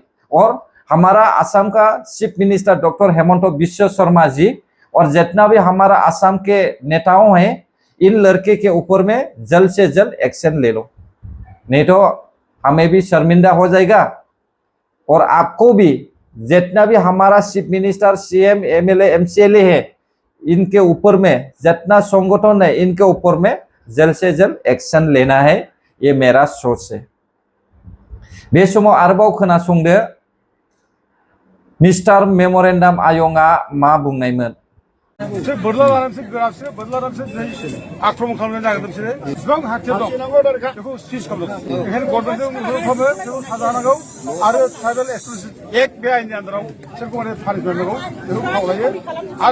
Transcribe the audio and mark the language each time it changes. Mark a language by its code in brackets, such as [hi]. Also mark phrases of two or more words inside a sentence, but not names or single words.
[hi] और हमारा आसाम का [en] chief minister [hi] डॉक्टर हेमंत बिश्व शर्मा जी और जितना भी हमारा आसाम के नेताओं हैं, इन लड़के के ऊपर में जल्द से जल्द एक्शन ले लो, नहीं तो हमें भी शर्मिंदा हो जाएगा। और आपको भी जितना भी हमारा [en] chief minister [hi] सीएम एमएलए एमसीएलए है, इनके ऊपर में जितना संगठन है इनके ऊपर में जल्द से जल्द एक्शन लेना है। ये मेरा सोच है। [brx] बे समाव आरोबाव खोनासंदो मिस्टार मेमोरेन्डाम आयंआ मा बुंनायमोन। आक्रमण खालामनो नागिरदों बिसोरो बेसेबां हाथियार दं बेखौ सिज खालामदों। बेखायनो गभर्नमेन्टजों खालामो साजा होनांगौ आरो ट्राइबेल एक्सक्लुसिभ एक्ट बे आइननि आन्दाराव बिसोरखौ माने फारि खालामनांगौ बेखौ खावलायो।